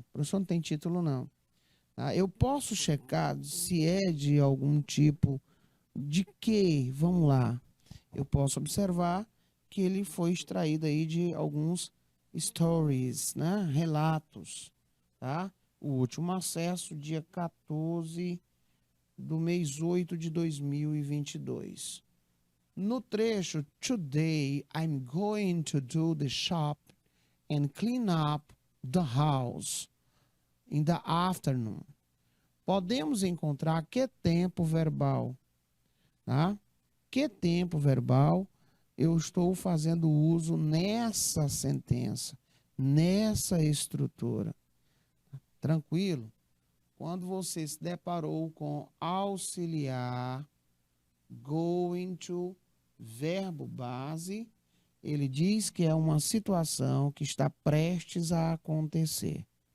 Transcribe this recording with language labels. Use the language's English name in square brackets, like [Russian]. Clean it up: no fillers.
[Portuguese] O professor não tem título, não. Tá? Eu posso checar se é de algum tipo de que? Vamos lá. Eu posso observar que ele foi extraído aí de alguns stories, né? Relatos, tá? O último acesso, dia 14 do mês 8 de 2022. No trecho, [English] today I'm going to do the shop and clean up the house in the afternoon. [Portuguese] Podemos encontrar que tempo verbal, tá? Que tempo verbal eu estou fazendo uso nessa sentença, nessa estrutura. Tranquilo? Quando você se deparou com auxiliar, going to, verbo base, ele diz que é uma situação que está prestes a acontecer.